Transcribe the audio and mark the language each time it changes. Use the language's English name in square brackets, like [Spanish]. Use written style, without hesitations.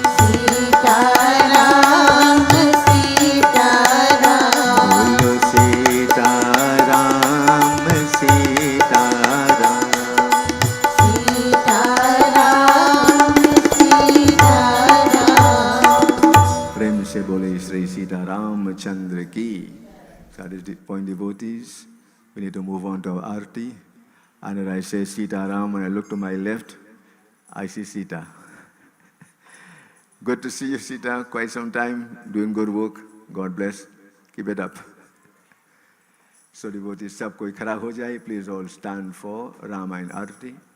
[Hindi] सीता राम सीता राम बोलो सीता राम सीता राम सीता राम सीता राम प्रेम से बोले श्री सीता रामचंद्र की. [English] So at this point, devotees, we need to move on to our arti. And when I say Sita Ram, when I look to my left, I see Sita. Good to see you, Sita. Quite some time, doing good work. God bless. Keep it up. So devotees, [Hindi] सब कोई खड़ा हो जाए. [English] Please all stand for Ramayana Arti.